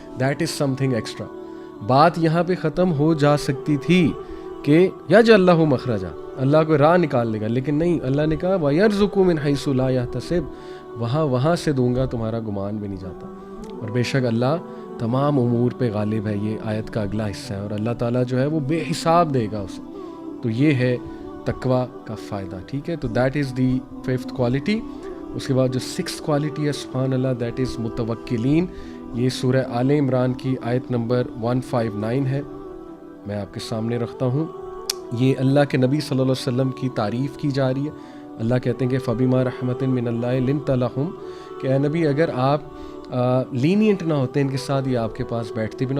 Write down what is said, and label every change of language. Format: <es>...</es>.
<en>That is something extra.</en> <ur>بات یہاں پہ ختم ہو جا سکتی تھی کہ</ur> <ar>یجعل لہ مخرجا,</ar> <ur>اللہ کو راہ نکال دے گا, لیکن نہیں, اللہ نے کہا</ur> <ar>وَيَرْزُقُ مِنْ حَيْثُ لَا يَحْتَسِبُ,</ar> <ur>وہاں سے دوں گا تمہارا گمان بھی نہیں جاتا. اور بے شک اللہ تمام امور پہ غالب ہے, یہ آیت کا اگلا حصہ ہے, اور اللہ تعالیٰ جو ہے وہ بے حساب دے گا اسے. تو یہ ہے تقویٰ کا فائدہ. ٹھیک ہے, تو</ur> <en>That is the 5th quality.</en> <ur>اس کے بعد جو 6th کوالٹی ہے سبحان اللہ,</ur> <en>that is</en> <ur>متوکلین. یہ سورہ آل عمران کی آیت نمبر 159 ہے, میں آپ کے سامنے رکھتا ہوں. یہ اللہ کے نبی صلی اللہ علیہ وسلم کی تعریف کی جا رہی ہے. اللہ کہتے ہیں کہ</ur> <ar>فَبِمَا رَحْمَةٍ مِّنَ اللَّهِ لِنْتَ لَهُمْ,</ar> <ur>کہ اے نبی اگر آپ لینینٹ نہ ہوتے ان کے ساتھ, یہ آپ کے پاس بیٹھتے بھی نہ.</ur>